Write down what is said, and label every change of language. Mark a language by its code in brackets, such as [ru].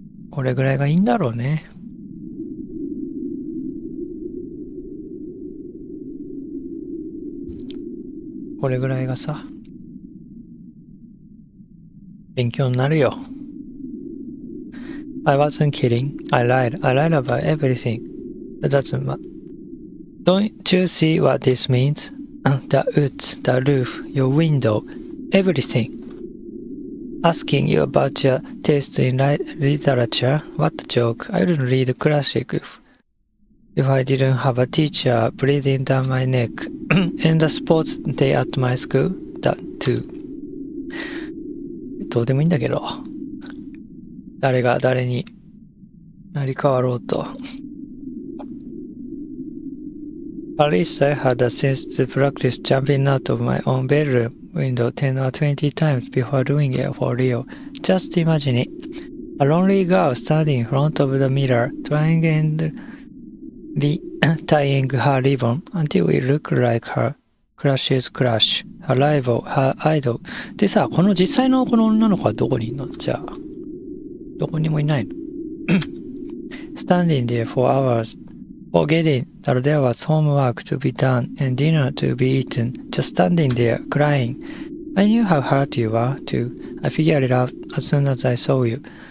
[ja] これぐらいがいいんだろうね。これぐらいがさ、勉強になるよ。 [en] I wasn't kidding. I lied. I lied about everything. That doesn't matter. Don't you see what this means? The woods, the roof, your window, everything. asking you about your taste in literature. What a joke. I wouldn't read classic if I didn't have a teacher breathing down my neck. And the sports day at my school, that too. [ja] どうでもいいんだけど。誰が誰になり変わろうと。 [en] At least I had a sense to practice jumping out of my own bedroom window 10 or 20 times before doing it for real. Just imagine it. A lonely girl standing in front of the mirror, trying and tying her ribbon until it looked like her crush's crush, her rival, her idol. [ja] でさ、この実際のこの女の子はどこにいるの？じゃあ、どこにもいないの？ [en] Standing there for hours, forgetting that there was homework to be done and dinner to be eaten, just standing there, crying. I knew how hurt you were, too. I figured it out as soon as I saw you.